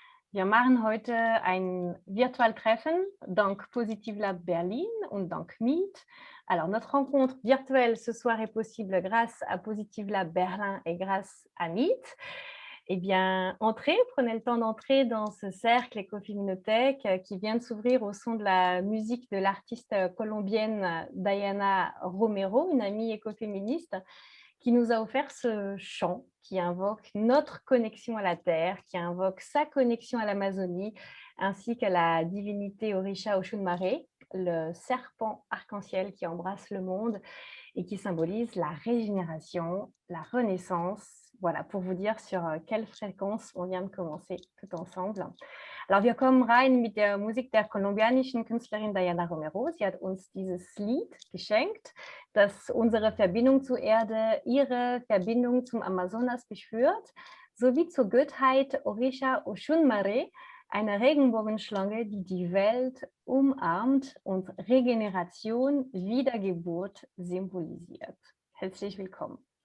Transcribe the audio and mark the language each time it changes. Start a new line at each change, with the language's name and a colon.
German: Wir machen heute ein Virtual-Treffen, dank Positive Lab Berlin und dank Meet.
French: Alors, notre rencontre virtuelle ce soir est possible grâce à Positive Lab Berlin et grâce à Meet. Eh bien, entrez, prenez le temps d'entrer dans ce cercle Ecofeminothek qui vient de s'ouvrir au son de la musique de l'artiste colombienne Diana Romero, une amie écoféministe, qui nous a offert ce chant qui invoque notre connexion à la Terre, qui invoque sa connexion à l'Amazonie, ainsi qu'à la divinité Orisha Oshunmare, le serpent arc-en-ciel qui embrasse le monde et qui symbolise la régénération, la renaissance. Voilà, pour vous dire sur quelle fréquence on vient de commencer tout ensemble. Alors,
German: wir kommen rein mit der Musik der kolumbianischen Künstlerin Diana Romero. Sie hat uns dieses Lied geschenkt, das unsere Verbindung zur Erde, ihre Verbindung zum Amazonas beschwört, sowie zur Göttheit Orisha Oshunmare, eine Regenbogenschlange, die die Welt umarmt und Regeneration, Wiedergeburt symbolisiert. Herzlich willkommen.